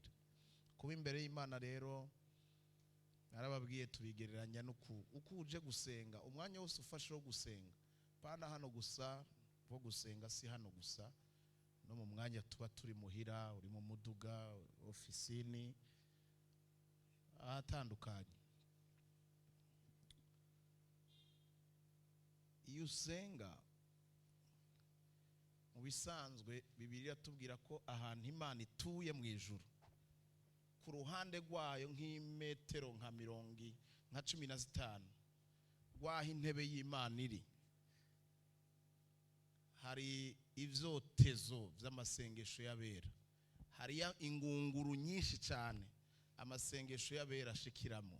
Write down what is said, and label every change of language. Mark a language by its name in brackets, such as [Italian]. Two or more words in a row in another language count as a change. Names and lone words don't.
[Rundi] Kuba imbere y'Imana rero narababwiye tubigereranya uko uje gusenga, umwanya wose ufashe wo gusenga, pana hano gusa wo gusenga, si hano gusa, no mu mwanya tuba turi muhira, uri mu muduga, ofisini, ahatandukanye. Iyo usenga mu bisanzwe Bibiliya tubwira ko ahantu Imana ituye mu ijuru, ku ruhande rwayo nk'imetero nka 15 rwaho intebe y'Imana iri, hari ivyotezo vy'amasengesho y'abera, hari ingunguru nyinshi cyane amasengesho y'abera ashikiramo.